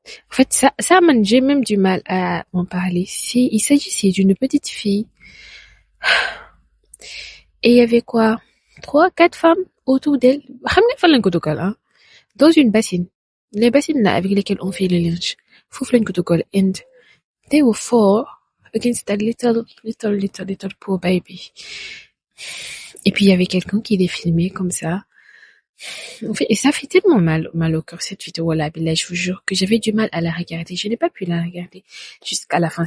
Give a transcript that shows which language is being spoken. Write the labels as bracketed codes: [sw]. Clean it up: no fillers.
[fr] En fait, j'ai même du mal à en parler. Il s'agissait d'une petite fille. Et il y avait quoi? 3, 4 femmes autour d'elle. Hein? Dans une bassine. Les bassines là, avec lesquelles on fait le linge. [wo] Fouf lañ ko dugal. [en] And they were 4 against that little poor baby. [fr] Et puis il y avait quelqu'un qui les filmait comme ça. En fait, et ça fait tellement mal au cœur cette vidéo-là. Là, je vous jure que j'avais du mal à la regarder. Je n'ai pas pu la regarder jusqu'à la fin.